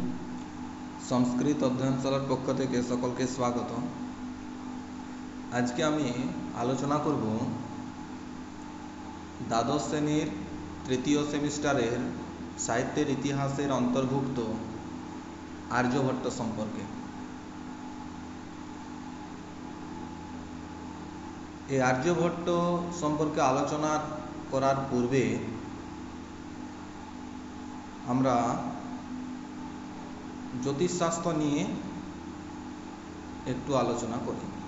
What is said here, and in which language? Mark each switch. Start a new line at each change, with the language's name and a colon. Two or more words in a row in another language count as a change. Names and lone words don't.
Bangla: সংস্কৃত অধ্যয়নশালার পক্ষ থেকে সকলকে স্বাগত। আজ কে আমি আলোচনা করব দ্বাদশ শ্রেণীর তৃতীয় সেমিস্টারের সাহিত্যের ইতিহাসের অন্তর্ভুক্ত আর্যভট্ট সম্পর্কে। এই আর্যভট্ট সম্পর্কে আলোচনা করার পূর্বে আমরা জ্যোতিষশাস্ত্র নিয়ে একটু আলোচনা করি।